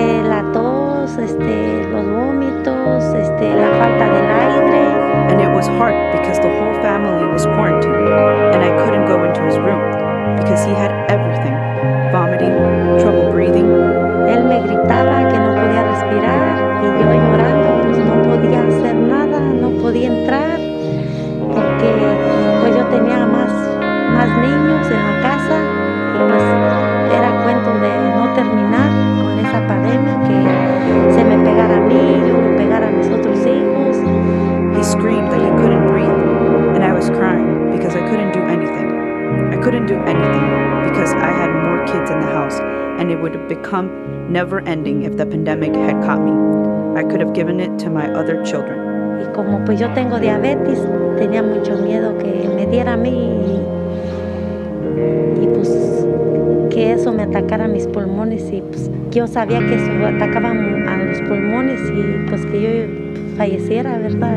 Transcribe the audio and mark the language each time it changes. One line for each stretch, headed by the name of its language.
Spanish: La tos, los vómitos, la falta del aire.
English: And it was hard because the whole family was quarantined and I couldn't go into his room because he had everything. Vomiting, trouble breathing.
Spanish: Él me gritaba que no podía respirar y yo llorando pues no podía hacer nada, no podía entrar porque pues yo tenía más niños en la casa y pues era cuento de no terminar con esa pandemia, que se me pegara a mí, yo me pegara a mis otros hijos.
English: He screamed that he couldn't breathe and I was crying because I couldn't do anything. I couldn't do anything because I had more kids in the house and it would have become never ending if the pandemic had caught me. I could have given it to my other children.
Spanish: Y como pues yo tengo diabetes, tenía mucho miedo que me diera a mí y pues que eso me atacara mis pulmones y pues yo sabía que eso atacaba a los pulmones y pues que yo falleciera, ¿verdad?